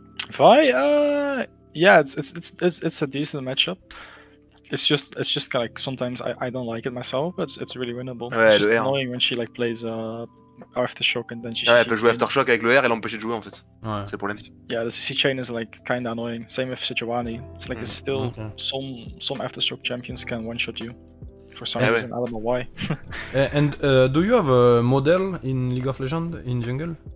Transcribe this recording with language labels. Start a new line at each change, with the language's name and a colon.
English: Vi, yeah, it's a decent matchup. It's just kind of like sometimes I don't like it myself, but it's really winnable.
French: Ouais,
English: it's just annoying when she like plays Aftershock and then she.
French: Ouais, elle peut jouer Aftershock avec le R et l'empêcher de jouer en fait. Ouais. C'est le problème.
English: Yeah, the CC chain is like kind of annoying. Same with Sejuani. It's like there's still some Aftershock champions can one shot you. For some reason, I don't know why. And do you have a model in League of Legends in jungle?